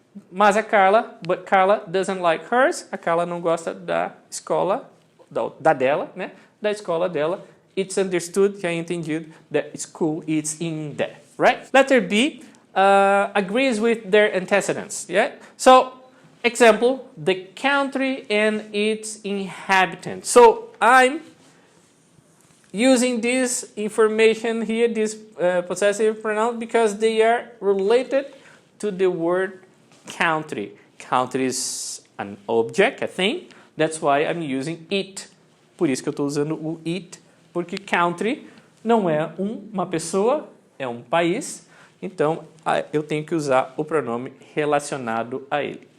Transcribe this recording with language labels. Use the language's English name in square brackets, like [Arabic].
[Portuguese] Mas a Carla, [English] but Carla doesn't like hers. [Portuguese] A Carla não gosta da escola, da dela, né? Da escola dela. [English] It's understood, [Portuguese] já é entendido, [English] that school is in there, right? Letter B agrees with their antecedents, yeah? So, example, the country and its inhabitants. So, I'm using this information here, this possessive pronoun, because they are related to the word country. Country is an object, a thing. That's why I'm using it. [Portuguese] Por isso que eu estou usando o it, porque country não é uma pessoa, é um país. Então, eu tenho que usar o pronome relacionado a ele.